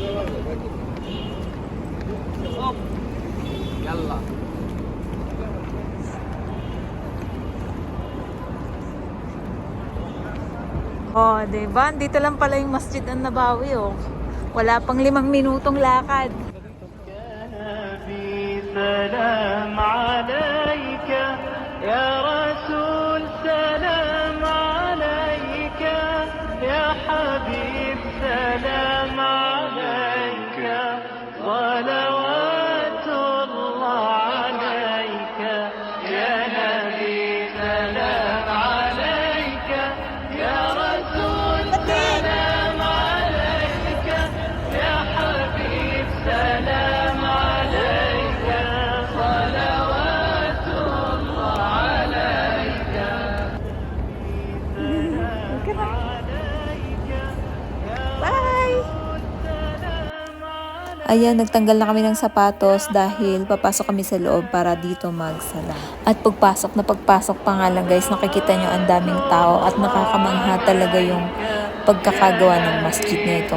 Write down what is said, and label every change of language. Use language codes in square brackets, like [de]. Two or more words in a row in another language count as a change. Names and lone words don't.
[tl] Oh. Yalla. Oh, diba? Dito lang pala yung Masjid An-Nabawi, oh. Wala pang 5 minutong lakad. [ar] سلام عليك يا رسول سلام عليك يا حبيب سلام عليك صلوات الله عليك يا نبي سلام عليك يا رسول سلام عليك يا حبيب سلام عليك صلوات الله عليك [tl] Bye! Ayan, nagtanggal na kami ng sapatos dahil papasok kami sa loob para dito magsala. At pagpasok pa nga lang guys, nakikita nyo ang daming tao at nakakamangha talaga yung pagkakagawa ng masjid na ito.